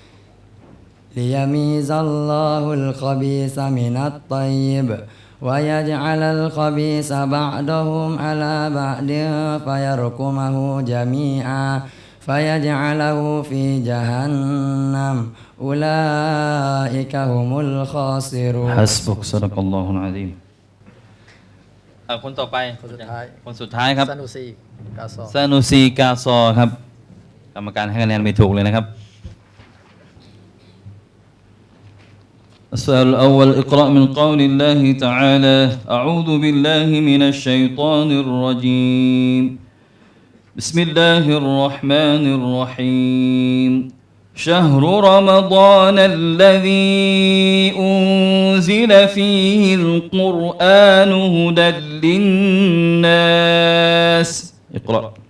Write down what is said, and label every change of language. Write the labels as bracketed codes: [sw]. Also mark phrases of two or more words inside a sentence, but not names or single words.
[ar] ليميز الله الخبيث من الطيب ويجعل الخبيث بعضهم على بعض فيركمه جميعا فيجعله في جهنم أولئك هم الخاسرون حسبك صدق الله العظيم [th] คนต่อไปคนสุดท้ายครับ ซานุซีกาซอ ซานุซีกาซอครับกรรมการให้คะแนนไม่ถูกเลยนะครับ [ar] السؤال الأول اقرأ من قول الله تعالى أعوذ بالله من الشيطان الرجيم بسم الله الرحمن الرحيم شهر رمضان الذي أنزل فيه القرآن هدى للناس اقرأ